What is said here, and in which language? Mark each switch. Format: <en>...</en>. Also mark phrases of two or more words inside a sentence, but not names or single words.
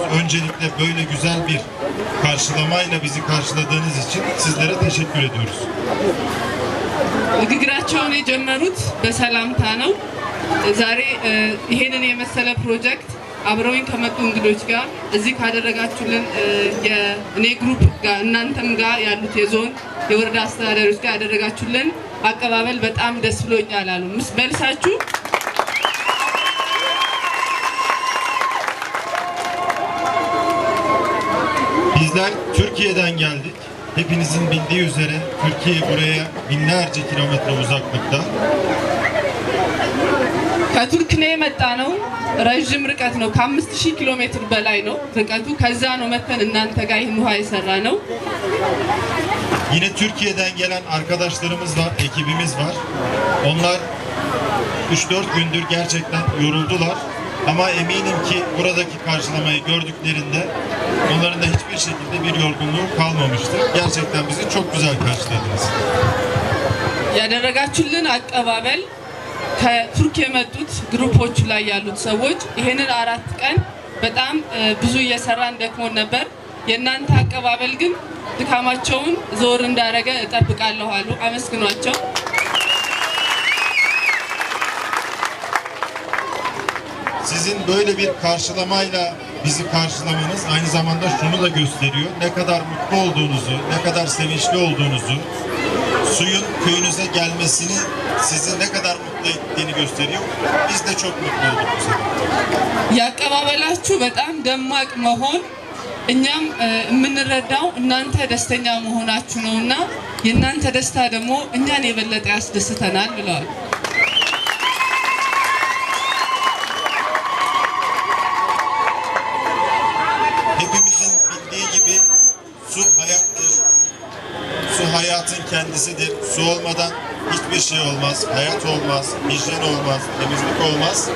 <tr>Öncelikle böyle güzel bir karşılamayla bizi karşıladığınız için sizlere teşekkür ediyoruz.</tr> <am>ንግግራቸውን የጀመሩት በሰላምታ ነው። ዛሬ ይሄንን የመሰለ ፕሮጀክት አብረውኝ ከመጡ እንግዶች ጋር እዚህ ካደረጋችሁልን የኔ ግሩፕ ጋር እናንተም ጋር ያሉት የዞን የወረዳ አስተዳዳሪዎች ጋር ያደረጋችሁልን አቀባበል በጣም ደስ ብሎኛል አሉ። መልሳችሁ</am> <tr>Bizler Türkiye'den geldik. Hepinizin bildiği üzere Türkiye buraya binlerce kilometre uzaklıkta.</tr> <am>ከቱርክ ነው የመጣ ነው። ረጅም ርቀት ነው። ከ5000 ኪሎ ሜትር በላይ ነው ርቀቱ። ከዛ ነው መተን እናንተ ጋር ይህን ውሃ የሰራ ነው።</am> <tr>Yine Türkiye'den gelen arkadaşlarımız var, ekibimiz var. Onlar 3-4 gündür gerçekten yoruldular. Ama eminim ki buradaki karşılamayı gördüklerinde onların da hiçbir şekilde bir yorgunluğu kalmamıştır. Gerçekten bizi çok güzel karşıladınız.</tr> <am>ያደረጋችሁልን አቀባበል ከቱርክ የመጡት ግሩፖቹ ላይ ያሉት ሰዎች ይሄንን 4 ቀን በጣም ብዙ እየሰራን ደክሞን ነበር። የእናንተ አቀባበል ግን ድካማቸውን ዞር እንዳረገ እጠብቃለሁ አሉ። አመስግኗቸው።</am> <tr>Sizin böyle bir karşılamayla bizi karşılamanız aynı zamanda şunu da gösteriyor. Ne kadar mutlu olduğunuzu, ne kadar sevinçli olduğunuzu, suyun köyünüze gelmesini sizi ne kadar mutlu ettiğini gösteriyor. Biz de çok mutlu olduk bu sefer.</tr> <am>ያቀባበላችሁ በጣም ደማቅ መሆን እኛም የምንረዳው እናንተ ደስተኛ መሆናችሁ ነውና የእናንተ ደስታ ደግሞ እኛን የበለጠ ያስደስተናል ብለዋል።</am> <tr>Hepimizin bildiği gibi su hayattır. Su hayatın kendisidir. Su olmadan hiçbir şey olmaz. Hayat olmaz, hijyen olmaz, temizlik olmaz.</tr>